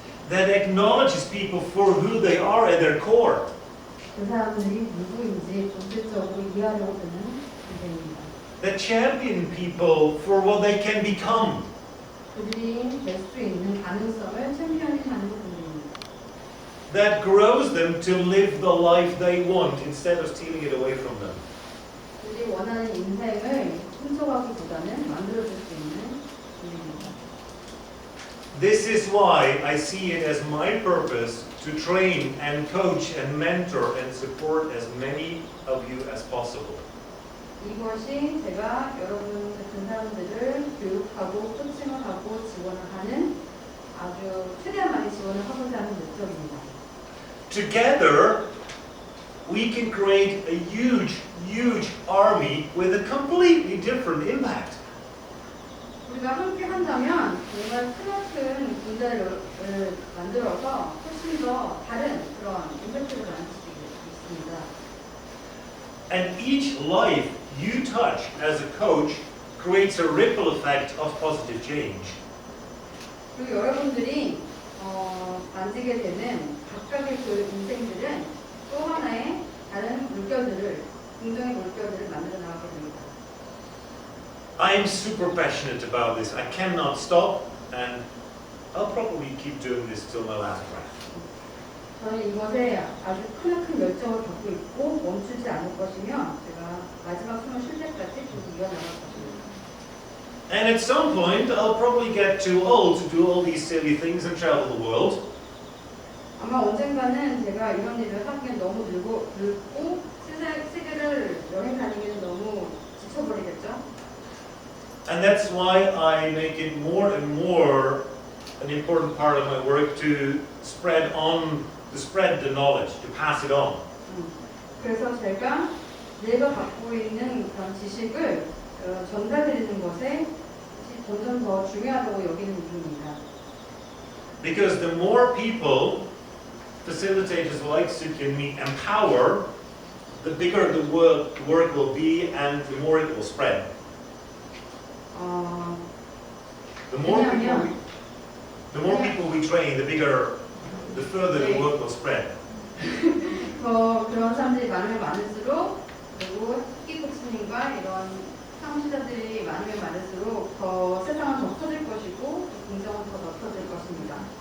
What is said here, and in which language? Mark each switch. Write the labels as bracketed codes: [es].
[en] That acknowledges people for who they are at their core. [ko] 그 사람들이 누구인지 본질적으로 이해하려고 드는 군대입니다. [en] That champion people for what they can become. [ko] 그들이 될 수 있는 가능성을 챔피언링하는 군대입니다. [en] That grows them to live the life they want instead of stealing it away from them. [ko] 그들이 원하는 인생을 훔쳐가기보다는 만들어줄 수 있는 군대입니다. [en] This is why I see it as my purpose to train and coach and mentor and support as many of you as possible. [ko] 이것이 제가 여러분 같은 사람들을 교육하고 코칭을 하고 지원을 하는 아주 최대한 많이 지원을 하고자 하는 목적입니다. [en] Together, we can create a huge, huge army with a completely different impact. [ko] 우리가 함께 한다면 정말 크나큰 군대를 만들어서 훨씬 더 다른 그런 임팩트를 만들 수 있습니다. [en] And each life you touch as a coach creates a ripple effect of positive change. [ko] 그리고 여러분들이 만지게 되는 각각의 그 인생들은 또 하나의 다른 물결들을, 긍정의 물결들을 만들어 나가게 됩니다. [en] I am super passionate about this. I cannot stop, and I'll probably keep doing this till my last breath. [ko] 저는 이것에 아주 크나큰 열정을 갖고 있고 멈추지 않을 것이며 제가 마지막 숨을 쉴 때까지 계속 이어나갈 것입니다. [en] And at some point, I'll probably get too old to do all these silly things and travel the world. [ko] 아마 언젠가는 제가 이런 일을 하기엔 너무 늙고 세계를 여행 다니기는 너무 지쳐버리겠죠. [en] And that's why I make it more and more an important part of my work to spread the knowledge, to pass it on. [ko] 그래서 제가 갖고 있는 그런 지식을 전달드리는 것에 점점 더 중요하다고 여기는 이유입니다. [en] Because the more people facilitators like Suki and me empower, the bigger the work will be and the more it will spread. The more people we train, the bigger the further the word will spread. [ko] 더 그런 사람들이 많으면 많을수록 그리고 특기 코치님과 이런 사무실자들이 많으면 많을수록 더 세상은 더 커질 것이고 공정은 더 넓어질 것입니다.